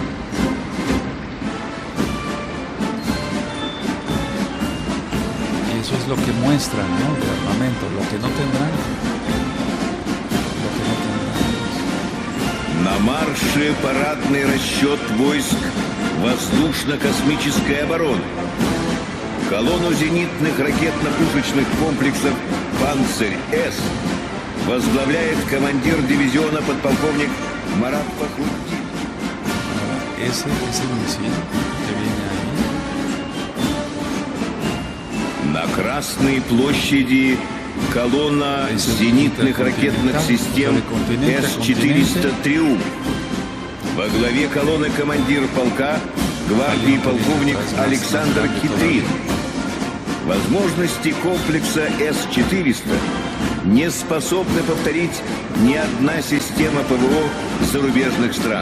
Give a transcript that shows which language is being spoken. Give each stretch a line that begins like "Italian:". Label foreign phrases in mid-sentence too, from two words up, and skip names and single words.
Spanish: Y eso es lo que muestran, ¿no? De armamento, lo que no tendrán.
Russian: На марше парадный расчет войск воздушно-космической обороны. Колонну зенитных ракетно-пушечных комплексов «Панцирь-С» возглавляет командир дивизиона подполковник Марат Фахруддин.
Spanish: Ese misil que viene ahí.
Russian: На Красной площади колонна зенитных ракетных систем С-400 «Триумф». Во главе колонны командир полка гвардии полковник Александр Китрин. Возможности комплекса С-400 не способны повторить ни одна система ПВО зарубежных стран.